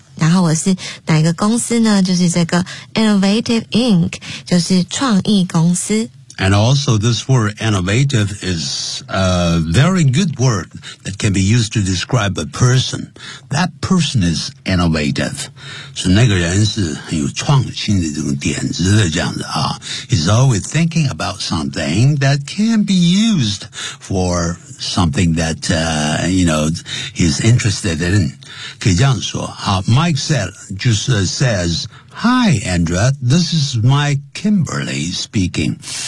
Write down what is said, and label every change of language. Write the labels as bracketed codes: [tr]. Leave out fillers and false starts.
[zh] 然后我是哪一个公司呢？就是这个 Innovative Inc. 就是创意公司。 [en] And also this word innovative is a very good word that can be used to describe a person. That person is innovative. [zh] 所以那个人是很有创新的这种点子的这样子啊。 [en] He's always thinking about something that can be used for something that, you know, he's interested in. [zh] 可以这样说。好 [en] ,Mike said, says, Hi, Andrea, this is Mike Kimberly speaking.